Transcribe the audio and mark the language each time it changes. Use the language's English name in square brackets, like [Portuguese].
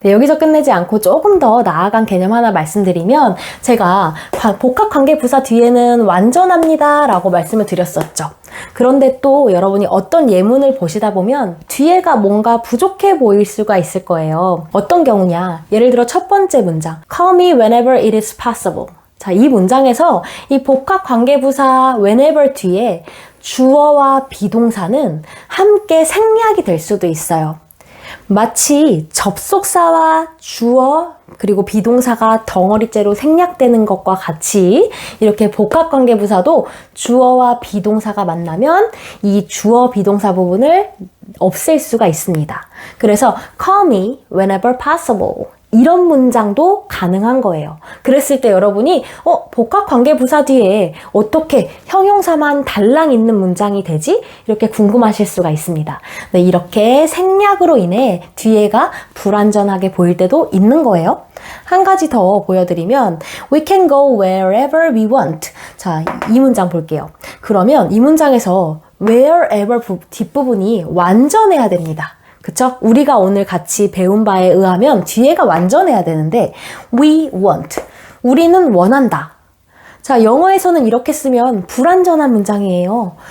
[Korean] 네, 여기서 끝내지 않고 조금 더 나아간 개념 하나 말씀드리면 제가 복합관계부사 뒤에는 완전합니다 라고 말씀을 드렸었죠. 그런데 또 여러분이 어떤 예문을 보시다 보면 뒤에가 뭔가 부족해 보일 수가 있을 거예요. 어떤 경우냐? 예를 들어 첫 번째 문장 [English] Call me whenever it is possible. [Korean] 자, 이 문장에서 이 복합관계부사 whenever 뒤에 주어와 비동사는 함께 생략이 될 수도 있어요. 마치 접속사와 주어 그리고 비동사가 덩어리째로 생략되는 것과 같이 이렇게 복합관계부사도 주어와 비동사가 만나면 이 주어 비동사 부분을 없앨 수가 있습니다. 그래서 [English] call me whenever possible [Korean] 이런 문장도 가능한 거예요. 그랬을 때 여러분이 복합관계부사 뒤에 어떻게 형용사만 달랑 있는 문장이 되지? 이렇게 궁금하실 수가 있습니다. 네, 이렇게 생략으로 인해 뒤에가 불완전하게 보일 때도 있는 거예요. 한 가지 더 보여드리면 [English] We can go wherever we want. [Korean] 자, 이 문장 볼게요. 그러면 이 문장에서 wherever 뒷부분이 완전해야 됩니다. 그쵸? 우리가 오늘 같이 배운 바에 의하면 뒤에가 완전해야 되는데 [English] we want. [Korean] 우리는 원한다. 자, 영어에서는 이렇게 쓰면 불완전한 문장이에요.